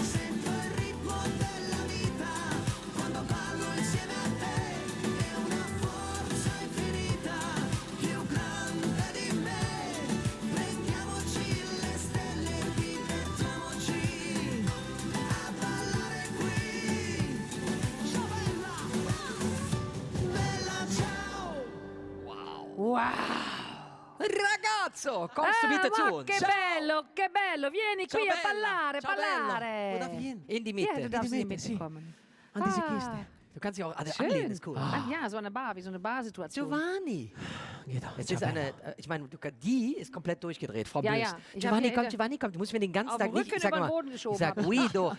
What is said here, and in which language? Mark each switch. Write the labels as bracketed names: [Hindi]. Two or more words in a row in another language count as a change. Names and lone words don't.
[Italian] sento il ritmo della vita, quando ballo insieme a te, è una forza infinita, più grande di me, prendiamoci le stelle e divertiamoci, a ballare qui, ciao bella, bella ciao. Wow! Ragazzo, [German] kommst du bitte zu [Italian] Ma [German] uns? [Italian] che bello, vieni Ciao, qui a Bella. ballare, Ciao, ballare. [German] Wo darf ich hin? In die Mitte. Ja, du darfst in die Mitte, Mitte kommen. An diese Kiste. Du kannst dich auch Schön. anlehnen, ist cool. Ja, so eine Bar, wie so eine Barsituation. Giovanni. Es ist eine, ich meine, die ist komplett durchgedreht, Frau Ja, Bös. ja. Ich Giovanni hab kommt, hier- Giovanni kommt. Du musst mir den ganzen Auf Tag den nicht, Rücken ich sag über den mal, Boden geschoben ich sag haben.